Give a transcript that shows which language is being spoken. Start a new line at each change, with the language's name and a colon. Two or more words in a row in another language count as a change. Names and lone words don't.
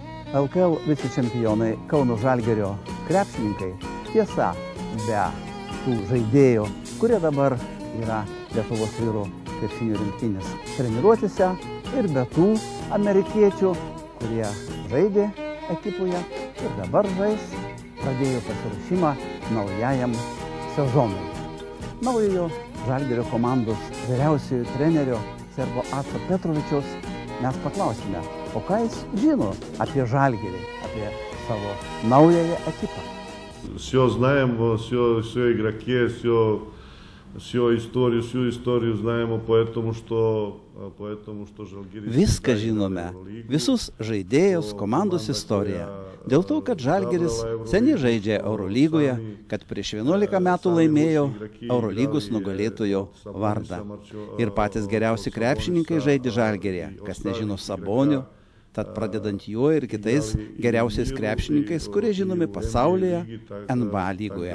Lithuanian: LKL vicečempionai Kauno Žalgirio krepšininkai, tiesa, be tų žaidėjų, kurie dabar yra Lietuvos vyrų krepšinio rinktinės treniruotėse, ir be tų amerikiečių, kurie žaidė ekipoje ir dabar žais, pradėjo pasiruošimą naujajam sezonui. Naujojo Žalgirio komandos vyriausiojo trenerio Sergo Aco Petrovičiaus mes paklausime, o ką jis žino apie Žalgirį, apie savo naująją ekipą.
Russian: Все знаем, все игроки, всю историю знаем, поэтому что Žalgiris.
Lithuanian: Viską žinome, visus žaidėjus, komandos istoriją. Dėl to, kad Žalgiris seniai žaidžia Eurolygoje, kad prieš 11 metų laimėjo Eurolygos nugalėtojo vardą. Ir patys geriausi krepšininkai žaidė Žalgiryje, kas nežino Sabonio, tad pradedant juo ir kitais geriausiais krepšininkais, kurie žinomi pasaulyje NBA lygoje.